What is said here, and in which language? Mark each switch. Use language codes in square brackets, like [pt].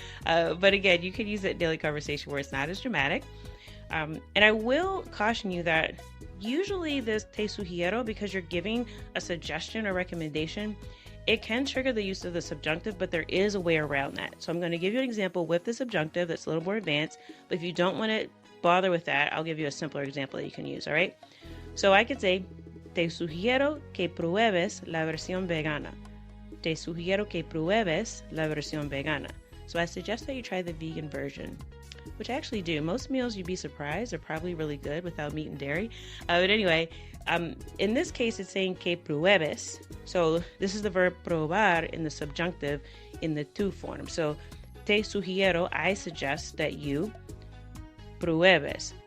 [en] But again, you can use it in daily conversation where it's not as dramatic. And I will caution you that usually this [es] te sugiero, [en] because you're giving a suggestion or recommendation, it can trigger the use of the subjunctive, but there is a way around that. So I'm going to give you an example with the subjunctive that's a little more advanced, but if you don't want to bother with that, I'll give you a simpler example that you can use, all right? [es] So I could say, te sugiero que pruebes la versión vegana. Te sugiero que pruebes la versión vegana. [en] So I suggest that you try the vegan version, which I actually do. Most meals, you'd be surprised, are probably really good without meat and dairy. But anyway, in this case, it's saying [es] que pruebes. [en] So this is the verb probar in the subjunctive in the tu form. So [es] te sugiero, [en] I suggest that you pruebes.